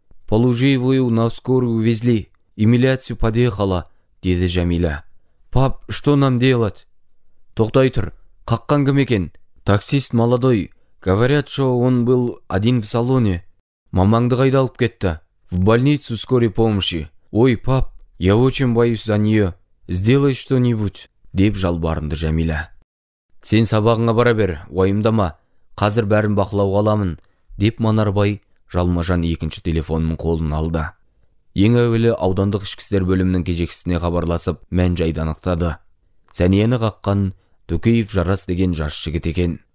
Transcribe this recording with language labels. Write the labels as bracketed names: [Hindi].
[Russian] «Положи его на скорую увезли, эмиляцию подъехала», [Kazakh] деді [Russian] Жәмила. «Пап, что нам делать?» [Kazakh] «Тоқтай тұр, қаққан кім екен?» [Russian] «Таксист молодой, говорят, что он был один в салоне». [Kazakh] «Мамаңды қайда алып кетті?» [Russian] «В больницу скорой помощи». «Ой, пап, я очень боюсь за нее. Сделай что-нибудь», [Kazakh] деп жалбарынды Жәмила. «Сен сабағыңа бара бер, уайымдама. Қазір бәрін бақылауға аламын», деп Манарбай жалмажан 2-ші телефонның қолын алды. Ең әуелі аудандық ішкі істер бөлімінің кезекшісіне хабарласып, мән-жайды анықтады. Сәнияны қаққан Төкеев Жарас деген жас жігіт екен.